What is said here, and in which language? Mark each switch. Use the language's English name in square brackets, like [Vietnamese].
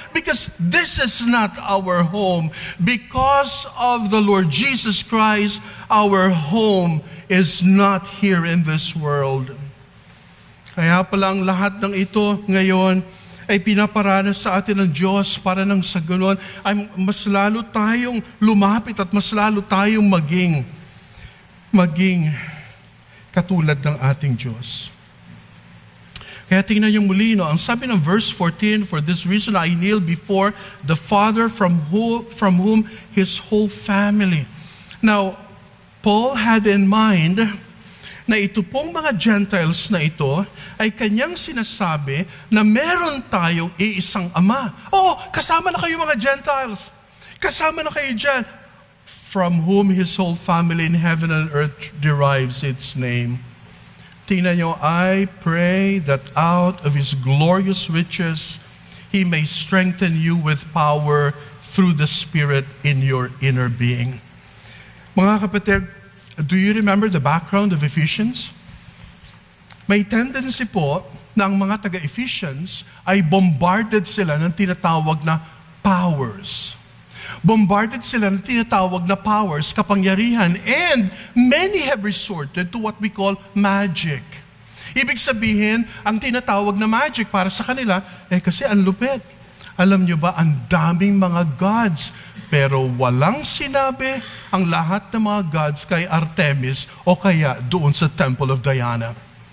[English] Because this is not our home. Because of the Lord Jesus Christ, our home is not here in this world. [Filipino] Kaya palang lahat ng ito ngayon ay pinaparanas sa atin ng Diyos para nang sa ganon ay mas lalo tayong lumapit at mas lalo tayong maging katulad ng ating Diyos. Kaya tingnan niyo muli, ang sabi ng verse 14, [English] for this reason I kneel before the Father from whom His whole family. Now, Paul had in mind [Filipino] na ito pong mga Gentiles na ito ay kanyang sinasabi na meron tayong iisang Ama. Kasama na kayo mga Gentiles. Kasama na kayo dyan. [English] From whom His whole family in heaven and earth derives its name. [Filipino] Tingnan nyo, [English] I pray that out of His glorious riches, He may strengthen you with power through the Spirit in your inner being. [Filipino] Mga kapatid, [English] do you remember the background of Ephesians? [Filipino] May tendency po na ang mga taga-Ephesians ay bombarded sila ng tinatawag na powers. [English] Bombarded [Filipino] sila ng tinatawag na [English] powers, kapangyarihan, and many have resorted to what we call magic. [Filipino] Ibig sabihin, ang tinatawag na magic para sa kanila, kasi ang lupit. Alam nyo ba, ang daming mga gods, pero walang sinabi ang lahat ng mga gods kay Artemis o kaya doon sa Temple of Diana.